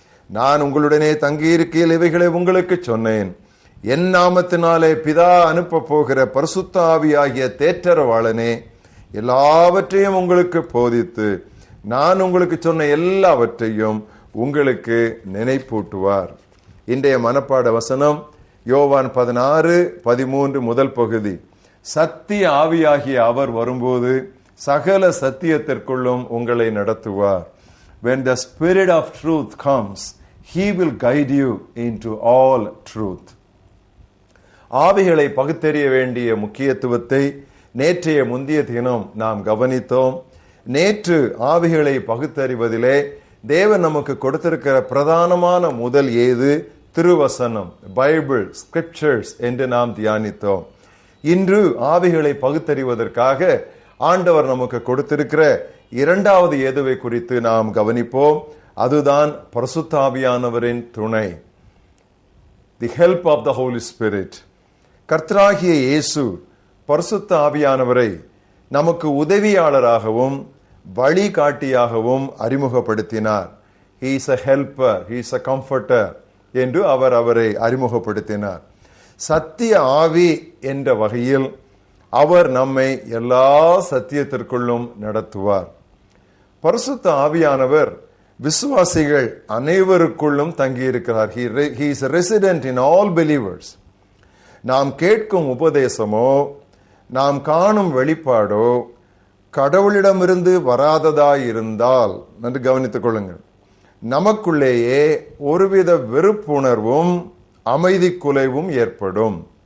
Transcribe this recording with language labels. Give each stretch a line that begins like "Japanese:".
Tamil: நான் உங்களுடனே தங்கியிருக்கையில் இவைகளை உங்களுக்கு சொன்னேன். என் நாமத்தினாலே பிதா அனுப்ப போகிற பரிசுத்த ஆவியாகிய தேற்றரவாளனே எல்லாவற்றையும் உங்களுக்கு போதித்து நான் உங்களுக்கு சொன்ன எல்லாவற்றையும் உங்களுக்கு நினைப்பூட்டுவார். இன்றைய மனப்பாட வசனம் யோவான் 16:13 முதல் பகுதி. சத்திய ஆவியாகிய அவர் வரும்போது சகல சத்தியத்திற்குள்ளும் உங்களை நடத்துவார்.
English: When the Spirit of truth comes, he will guide you into all truth.
Tamil: ஆவிகளை பகுத்தறிய வேண்டிய முக்கியத்துவத்தை நேற்றைய முந்திய தினம் நாம் கவனித்தோம். நேற்று ஆவிகளை பகுத்தறிவதிலே தேவன் நமக்கு கொடுத்திருக்கிற பிரதானமான முதல் ஏது திருவசனம், பைபிள், ஸ்கிரிப்சர்ஸ் என்று நாம் தியானித்தோம். இன்று ஆவிகளை பகுத்தறிவதற்காக ஆண்டவர் நமக்கு கொடுத்திருக்கிற இரண்டாவது ஏதுவை குறித்து நாம் கவனிப்போம். அதுதான் பரிசுத்த ஆவியானவரின் துணை,
English: The help of the holy spirit.
Tamil: கர்த்தராகிய இயேசு பரிசுத்த ஆவியானவரை நமக்கு உதவியாளராகவும் வழிகாட்டியாகவும் அறிமுகப்படுத்தினார்.
English: He is a helper, he is a comforter
Tamil: என்று அவர் அவரை அறிமுகப்படுத்தினார். சத்திய ஆவி என்ற வகையில் அவர் நம்மை எல்லா சத்தியத்திற்குள்ளும் நடத்துவார். பரிசுத்த ஆவியானவர் விசுவாசிகள் அனைவருக்குள்ளும் தங்கியிருக்கிறார்.
English: He is a resident in all believers.
Tamil: நாம் கேட்கும் உபதேசமோ நாம் காணும் வெளிப்பாடோ கடவுளிடமிருந்து வராததாயிருந்தால் நன்கு கவனித்துக் கொள்ளுங்கள், நமக்குள்ளேயே ஒருவித வெறுப்புணர்வும் அமைதி குலைவும் ஏற்படும்.